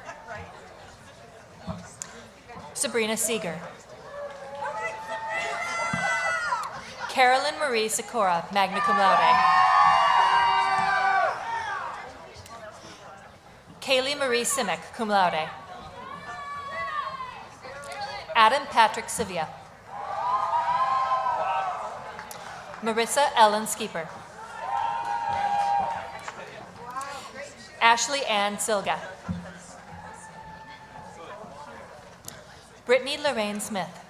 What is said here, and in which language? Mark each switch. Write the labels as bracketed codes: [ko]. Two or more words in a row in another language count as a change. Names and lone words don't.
[en] Sabrina Seeger. Carolyn Marie Sikora, [la] magna cum laude. [en] Kaylee Marie Simic, [la] cum laude. [en] Adam Patrick Sevilla. Marissa Ellen Skeeper. Ashley Ann Silga. Brittany Lorraine Smith.